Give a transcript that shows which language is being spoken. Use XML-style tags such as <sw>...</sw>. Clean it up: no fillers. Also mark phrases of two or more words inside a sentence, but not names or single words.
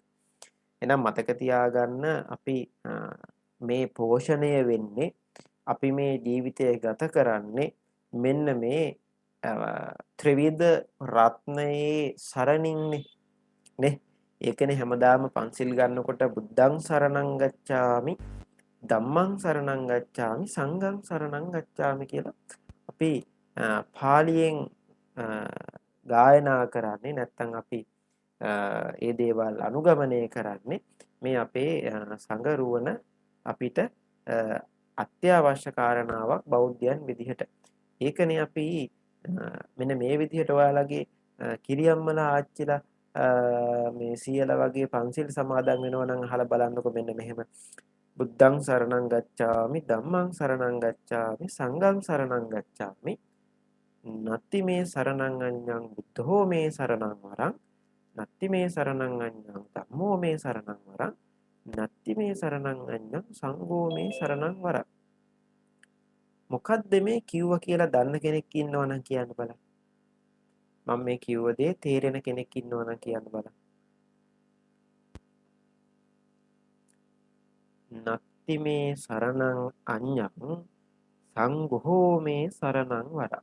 <si>එහෙනම් මතක තියාගන්න අපි මේ පෝෂණය වෙන්නේ අපි මේ ජීවිතය ගත කරන්නේ මෙන්න මේ ත්‍රිවිධ රත්නයේ සරණින්නේ නේ. ඒකනේ හැමදාම පන්සිල් ගන්නකොට</si> <pi>බුද්ධං සරණං ගච්ඡාමි ධම්මං සරණං ගච්ඡාමි සංඝං සරණං ගච්ඡාමි</pi> <si>කියලා අපි පාලියෙන් ගායනා කරන්නේ නැත්නම් අපි ඒ දේවල් අනුගමනය කරන්නේ මේ අපේ සංඝ රුවන අපිට අත්‍යවශ්‍ය කාරණාවක් බෞද්ධයන් විදිහට. ඒකනේ අපි මෙන්න මේ විදිහට ඔයාලගේ කිරියම්මලා ආච්චිලා මේ සීයලා වගේ පන්සිල් සමාදන් වෙනවා නම් අහලා බලන්නකො මෙන්න මෙහෙම</si> <pi>බුද්ධං සරණං ගච්ඡාමි ධම්මං සරණං ගච්ඡාමි සංඝං සරණං ගච්ඡාමි නත්ති මේ සරණං අඤ්ඤං බුද්ධෝ මේ සරණං වරං නත්ති මේ සරණං අඤ්ඤං ධම්මෝ මේ සරණං වරං නත්ති මේ සරණං අඤ්ඤං සංඝෝ මේ සරණං වරං.</pi> <si>මොකද්ද මේ කිව්වා කියලා දන්න කෙනෙක් ඉන්නවා නම් කියන්න බලන්න. මම මේ කිව්ව දේ තේරෙන කෙනෙක් ඉන්නවා නම් කියන්න බලන්න.</si> <pi>නත්ති මේ සරණං අඤ්ඤං සංඝෝ මේ සරණං වරං.</pi>